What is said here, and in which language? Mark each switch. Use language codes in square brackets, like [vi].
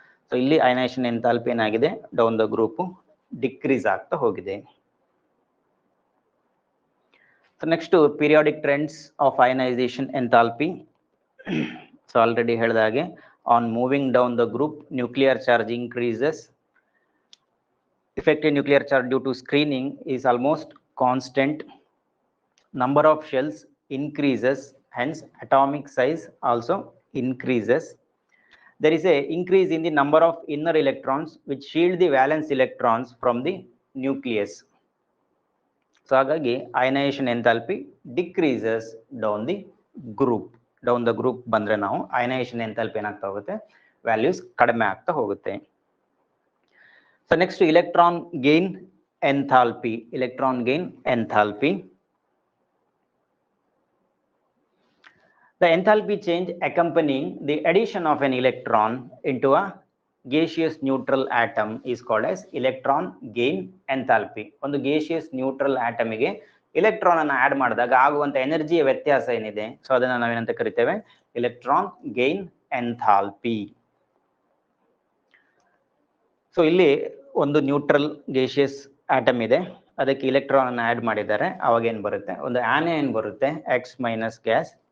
[kn] So ಇಲ್ಲಿ ionisation enthalpy ಏನಾಗಿದೆ, down the group decrease ಆಗ್ತಾ ಹೋಗಿದೆ. [en] So next periodic trends of ionisation enthalpy. So already [kn] ಹೇಳಿದ ಹಾಗೆ [en] On moving down the group nuclear charge increases. Effective nuclear charge due to screening is almost constant. Number of shells increases, hence atomic size also increases. There is a increase in the number of inner electrons which shield the valence electrons from the nucleus. So [kn] ಹಾಗಾಗಿ [en] Ionisation enthalpy decreases down the group. [kn] Down the group ಬಂದ್ರೆ ನಾವು ionisation enthalpy ಏನಾಗ್ತಾ ಹೋಗುತ್ತೆ, values ಕಡಿಮೆ ಆಗ್ತಾ ಹೋಗುತ್ತೆ. [en] So next electron gain enthalpy. Electron gain enthalpy. The enthalpy change accompanying the addition of an electron into a gaseous neutral atom is called as electron gain enthalpy. [kn] ಒಂದು gaseous neutral atom ಗೆ electron ಅನ್ನು add ಮಾಡಿದಾಗ ಆಗುವಂತ ಎನರ್ಜಿಯ ವ್ಯತ್ಯಾಸ ಏನಿದೆ, so ಅದನ್ನ ನಾವೇನಂತ ಕರಿತೇವೆ, electron gain enthalpy. ಸೊ ಇಲ್ಲಿ ಒಂದು ನ್ಯೂಟ್ರಲ್ ಗೇಷಿಯಸ್ ಆಟಮ್ ಇದೆ, ಅದಕ್ಕೆ ಇಲೆಕ್ಟ್ರಾನ್ ಅನ್ನು ಆಡ್ ಮಾಡಿದ್ದಾರೆ, ಅವಾಗ ಏನ್ ಬರುತ್ತೆ, ಒಂದು ಆನಿಯನ್ ಬರುತ್ತೆ, ಎಕ್ಸ್ ಮೈನಸ್ ಗ್ಯಾಸ್.